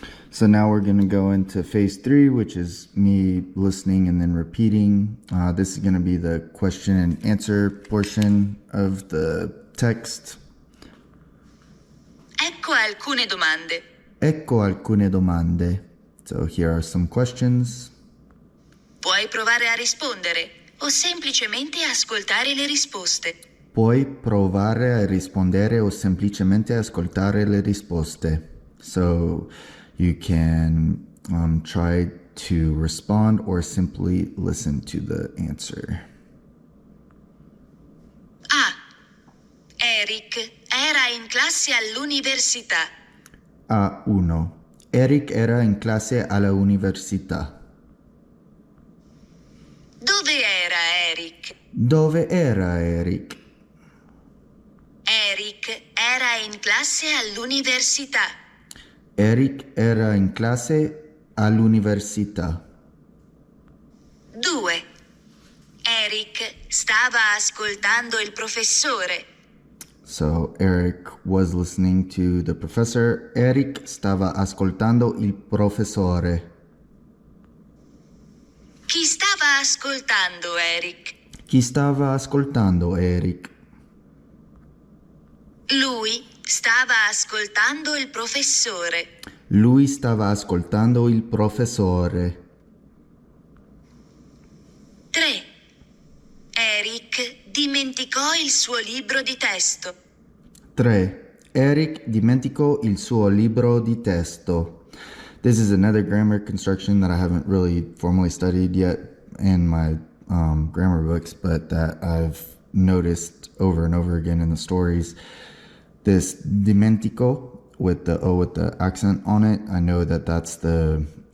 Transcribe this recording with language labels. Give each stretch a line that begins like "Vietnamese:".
English: So now we're gonna go into phase 3, which is me listening and then repeating. This is gonna be the question and answer portion of the text.
Italian: Ecco alcune domande. Ecco alcune domande.
English: So here are some questions.
Italian: Puoi provare a rispondere o semplicemente ascoltare le risposte. Puoi provare a rispondere o semplicemente ascoltare le risposte.
English: So you can try to respond or simply listen to the answer. A.
Italian: Eric era in classe all'università. A1. Eric era in classe all'università. Dove era Eric? Dove era Eric? Eric era in classe all'università. Eric era in classe all'università. 2. Eric stava ascoltando il professore.
English: So Eric was listening to the professor.
Italian: Eric stava ascoltando il professore. Chi stava ascoltando Eric? Chi stava ascoltando Eric? Lui stava ascoltando il professore. Lui stava ascoltando il professore. 3. Eric dimenticò il suo libro di testo. 3. Eric dimenticò il suo libro di testo.
English: This is another grammar construction that I haven't really formally studied yet in my grammar books, but that I've noticed over and over again in the stories. This dimentico with the O with the accent on it, I know that that's the